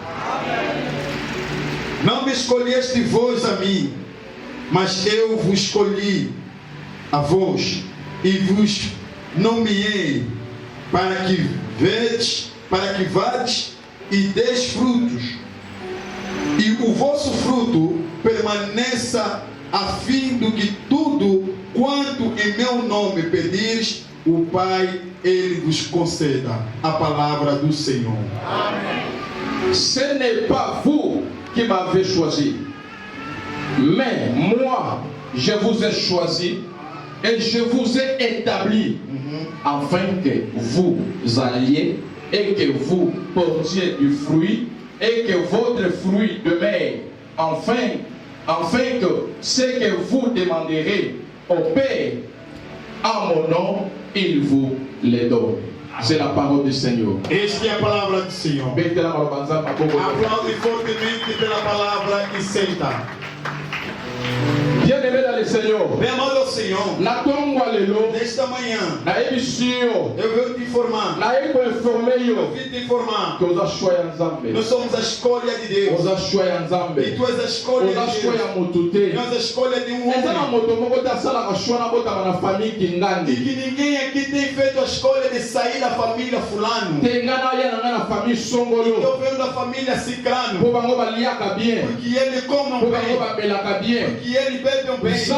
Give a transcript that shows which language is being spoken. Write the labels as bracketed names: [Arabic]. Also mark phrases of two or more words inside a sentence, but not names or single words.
[Portuguese] Não me escolheste vós a mim, mas eu vos escolhi a vós e vos nomeei para que vades e deis frutos, e o vosso fruto permaneça, a fim de que tudo quanto em meu nome pedires, o Pai ele vos conceda. A palavra do Senhor. [French] Ce n'est pas vous qui m'avez choisi, mais moi, je vous ai choisi et je vous ai établi afin que vous alliez et que vous portiez du fruit et que votre fruit demeure, afin que ce que vous demanderez au Père en mon nom, il vous le donne. C'est la parole du Seigneur. [Portuguese] Esta é a palavra do Senhor. Aplaude fortemente pela palavra e senta. [French] Bien-aimé dans le Seigneur, [Portuguese] Bem amado ao Senhor, nesta manhã, eu vou te informar, eu vim te informar, nós somos a escolha de Deus, e tu és a escolha de Deus, nós a escolha de um homem, e que ninguém aqui tem feito a escolha de sair da família fulano, eu venho da família ciclano, porque ele come bem, porque ele bebe bem,